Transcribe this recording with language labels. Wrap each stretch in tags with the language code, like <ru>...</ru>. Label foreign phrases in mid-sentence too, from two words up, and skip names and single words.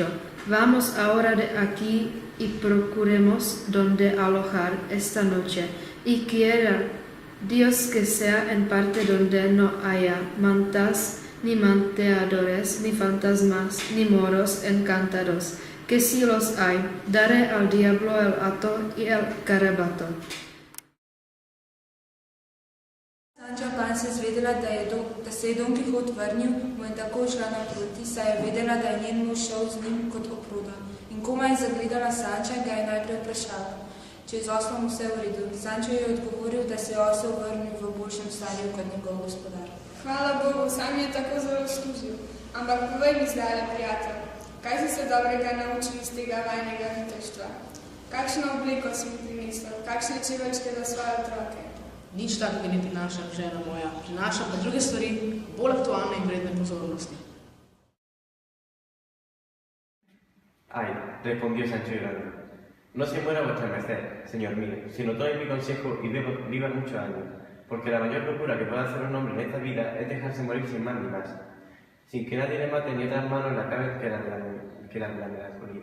<es>Vamos ahora de aquí y procuremos donde alojar esta noche, y quiera Dios que sea en parte donde no haya mantas, ni manteadores, ni fantasmas, ni moros encantados, que si los hay, daré al diablo el hato y el carabato.</es> <sl>Sanča Pan se zvedela, da se je Don Quixote vrnil, mu je tako šla naproti, saj je vedela, da je njen mož šel z njim kot oproda. In komaj je zagledala Sanča, ga je najprej vprašala, če je z oslom vse v redu. Sančo je odgovoril, da se je osel vrnil v boljšem stanju kot njegov gospodar. Hvala Bogu, sam je tako zelo služil. Ampak povej mi zdaj, prijatelj, kaj si se dobrega naučil iz tega vajnega viteštva? Kakšno obliko si mi prinesel, kakšne čeveljčke za svoje otroke? Nič takega ne prinašam, žena moja. Prinašam pa druge stvari, bolj aktualne in vredne pozornosti.</sl> <es>Ay, respondió Sancho llorando, no se muera vuestra merced, señor mío, sino tome mi consejo y viva muchos años, porque la mayor locura que puede hacer un hombre en esta vida es dejarse morir sin más ni más, sin que nadie le mate ni otras manos la cabeza que la melancolía.</es>